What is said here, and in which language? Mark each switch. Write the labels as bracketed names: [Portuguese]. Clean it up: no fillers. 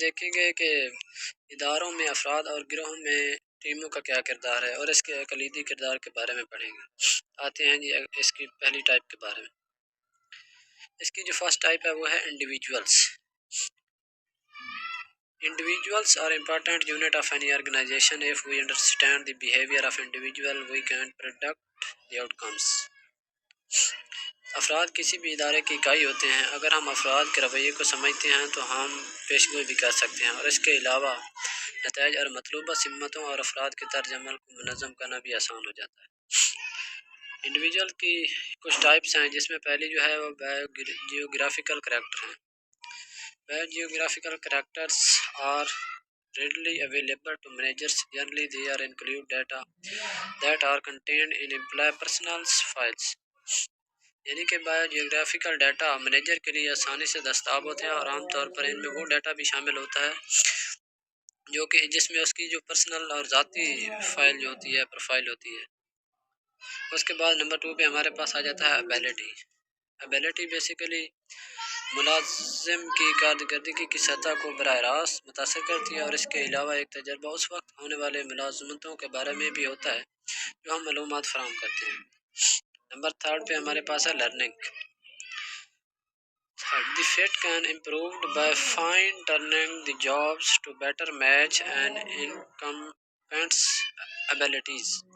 [Urdu] گے کہ اداروں میں افراد اور گروہوں میں ٹیموں کا کیا کردار ہے، اور اس کے کلیدی کردار کے بارے میں پڑھیں گے۔ آتے ہیں جی اس کی پہلی ٹائپ کے بارے میں۔ اس کی جو فرسٹ ٹائپ ہے وہ ہے individuals. [English] Individuals are important unit of any organization. If we understand the behavior of individual, we can predict the outcomes. [Urdu] افراد کسی بھی ادارے کی اکائی ہوتے ہیں۔ اگر ہم افراد کے رویے کو سمجھتے ہیں تو ہم پیشگوئی بھی کر سکتے ہیں، اور اس کے علاوہ نتائج اور مطلوبہ سمتوں اور افراد کے طرز عمل کو منظم کرنا بھی آسان ہو جاتا ہے۔ انڈیویجول کی کچھ ٹائپس ہیں، جس میں پہلی جو ہے وہ جیوگرافیکل کریکٹر ہیں۔ [English] Geographical characters are readily available to managers. Generally, they are include data that are contained in employee personal files. [Urdu] یعنی کہ جیوگرافیکل ڈیٹا مینیجر کے لیے آسانی سے دستیاب ہوتے ہیں، اور عام طور پر ان میں وہ ڈیٹا بھی شامل ہوتا ہے جو کہ جس میں اس کی جو پرسنل اور ذاتی فائل جو ہوتی ہے، پروفائل ہوتی ہے۔ اس کے بعد نمبر 2 پہ ہمارے پاس آ جاتا ہے ابیلٹی بیسیکلی ملازم کی کارکردگی کی سطح کو براہ راست متاثر کرتی ہے، اور اس کے علاوہ ایک تجربہ اس وقت ہونے والے ملازمتوں کے بارے میں بھی ہوتا ہے جو ہم معلومات فراہم کرتے ہیں۔ نمبر 3 پہ ہمارے پاس ہے learning. [English] The fit can improved by fine tuning the jobs to better match an incumbent's abilities.